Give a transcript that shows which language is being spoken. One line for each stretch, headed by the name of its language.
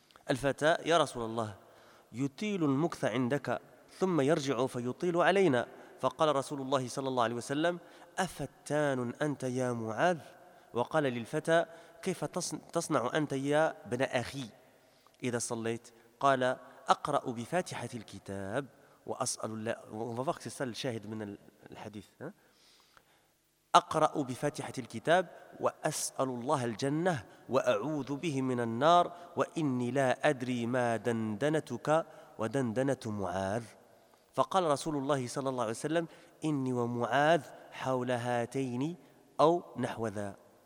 Arabic: الفتى يا رسول الله يطيل المكث عندك ثم يرجع فيطيل علينا فقال رسول الله صلى الله عليه وسلم أفتان أنت يا معاذ وقال للفتى كيف تصنع أنت يا ابن أخي إذا صليت قال أقرأ بفاتحة الكتاب وأسأل الله.
French: On va voir que c'est ça le
Arabic: شاهد من الحديث. أقرأ بفاتحة الكتاب وأسأل الله الجنة وأعوذ به من النار وإني لا أدري ما دندنتك ودندنة معاذ. فقال رسول الله صلى الله عليه وسلم إني ومعاذ حول هاتين أو نحو ذا.